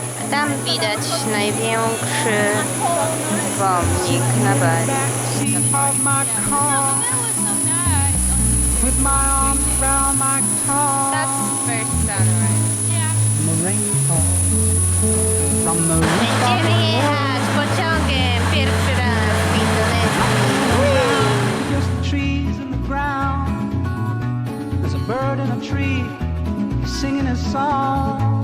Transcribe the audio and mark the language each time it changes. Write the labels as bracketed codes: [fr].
[pl] Tam widać największy pomnik na Bali. [en] Backseat of my car with my arms around my guitar. first sunrise. And the rain falls from the rooftop. [pl] Będziemy jechać pociągiem pierwszy raz w Indonezji. [en] Just the trees and the ground. There's a bird in a tree singing a song.